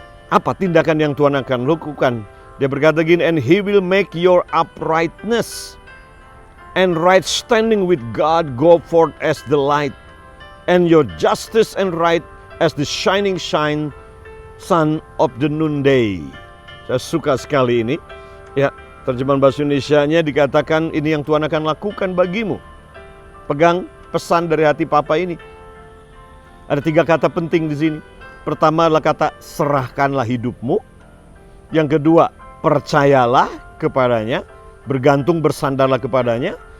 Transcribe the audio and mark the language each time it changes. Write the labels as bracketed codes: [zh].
[id] Apa tindakan yang Tuhan akan lakukan? Dia berkata gini, [en] and He will make your uprightness and right standing with God go forth as the light, and your justice and right as the shining sun of the noonday. [id] Saya suka sekali ini. Ya, terjemahan bahasa Indonesianya dikatakan ini yang Tuhan akan lakukan bagimu. Pegang pesan dari hati Papa ini. Ada 3 kata penting di sini. Pertama adalah kata serahkanlah hidupmu. Yang kedua, percayalah kepadanya, bergantung bersandarlah kepadanya.